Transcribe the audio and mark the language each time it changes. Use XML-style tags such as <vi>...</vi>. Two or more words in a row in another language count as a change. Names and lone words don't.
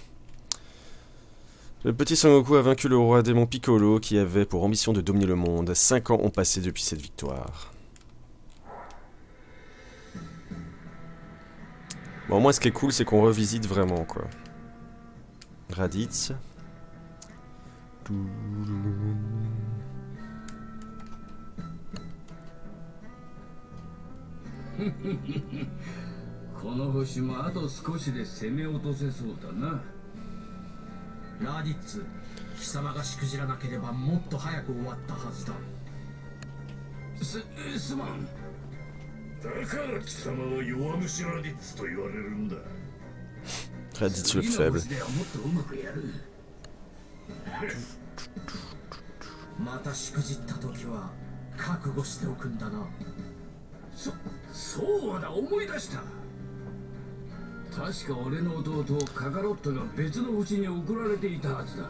<fr>Le petit Sangoku a vaincu le roi démon Piccolo qui avait pour ambition de dominer le monde. 5 ans ont passé depuis cette victoire. Bon, moi ce qui est cool c'est qu'on revisite vraiment quoi. Raditz.</fr> <ja>この星もあと少しで攻め落とせそうだな。ラディッツ、貴様がしくじらなければもっと早く終わったはずだ。すまん。だから貴様は弱虫ラディッツと言われるんだ。</ja> <fr>Raditz le faible.</fr> <ja>またしくじった時は覚悟しておくんだな。そうだ、思い出した。確か俺の弟カカロットが別の星に送られていたはずだ。</ja>